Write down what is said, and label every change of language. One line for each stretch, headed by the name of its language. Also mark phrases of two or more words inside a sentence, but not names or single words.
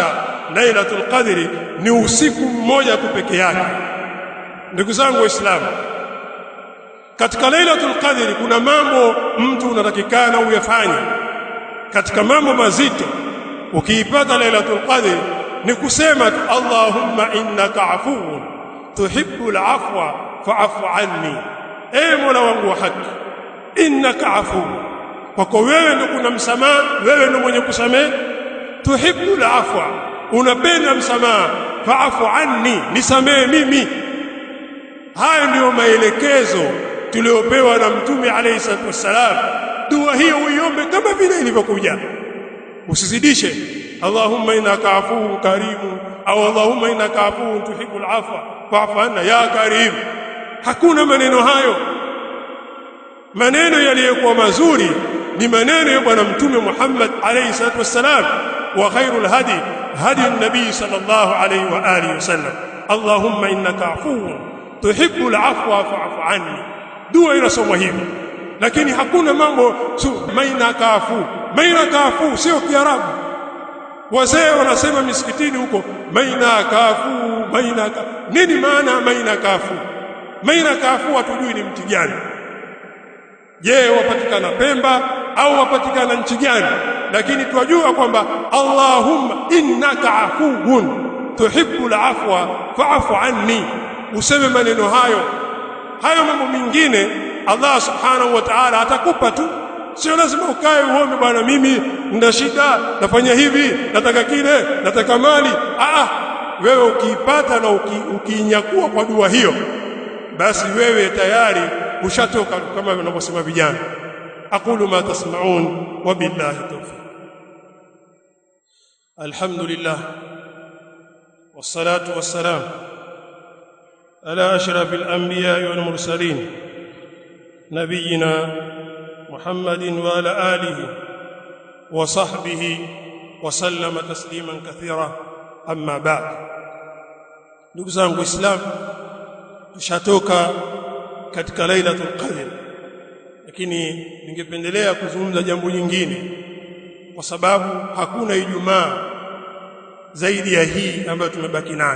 Swahili: Lailatul Qadri ni usiku mmoja tu peke yake. Ndugu zangu Waislamu, katika Lailatul Qadri kuna mambo mtu unatakikana uyafanye. Katika mambo mazito ukiipata Lailatul Qadri ni kusema tu
Arabic: اللهم إنك عفو تحب العفو فاعف عني.
Swahili: Mola wangu wa haki,
Arabic: إنك عفو,
Swahili: kwako wewe ndio kuna msamaha, wewe ndio mwenye kusamehe.
Arabic: تحب العفو,
Swahili: unapenda msamaha.
Arabic: فاعف عني,
Swahili: nisamehe mimi. Haya ndio maelekezo tuliopewa na Mtume
Arabic: عليه الصلاة والسلام.
Swahili: Dua hiyo uiombe kama vile ilivyokuja, usizidishe
Arabic: اللهم إنك عفو كريم
Swahili: au
Arabic: اللهم إنك عفو تحب العفو فاعف عنا يا كريم.
Swahili: Hakuna maneno hayo. Maneno yaliyokuwa mazuri ni maneno ya bwana Mtume Muhammad
Arabic: عليه الصلاة والسلام. وخير الهدي هدي النبي صلى الله عليه وعلى آله وسلم. اللهم إنك عفو تحب العفو فاعف عني.
Swahili: Dua inasomwa hivi, lakini hakuna mambo maina kafu sio Kiarabu. Wazee wanasema misikitini huko maina kafu. Nini maana maina kafu? Maina kafu hatujui ni mti gani. Je, wapatikana Pemba au wapatikana nchi gani? Lakini twajua kwamba
Arabic: اللهم إنك عفو تحب العفو فاعف عني.
Swahili: Useme maneno hayo. Mambo mengine Allah
Arabic: سبحانه وتعالى
Swahili: atakupa tu. Sio lazima ukae uombe bwana mimi nina shida, nafanya hivi, nataka kile, nataka mali. Wewe ukiipata na ukiinyakua kwa dua hiyo, basi wewe tayari ushatoka, kama wanavyosema vijana.
Arabic: أقول ما تسمعون وبالله التوفيق. الحمد لله والصلاة والسلام على أشرف الأنبياء والمرسلين نبينا محمد وعلى آله وصحبه وسلم تسليما كثيرا. أما بعد.
Swahili: ndugu zangu Waislamu, tushatoka katika Lailatul Qadr, lakini ningependelea kuzungumza jambo jingine, kwa sababu hakuna Ijumaa zaidi ya hii ambayo tumebaki nayo.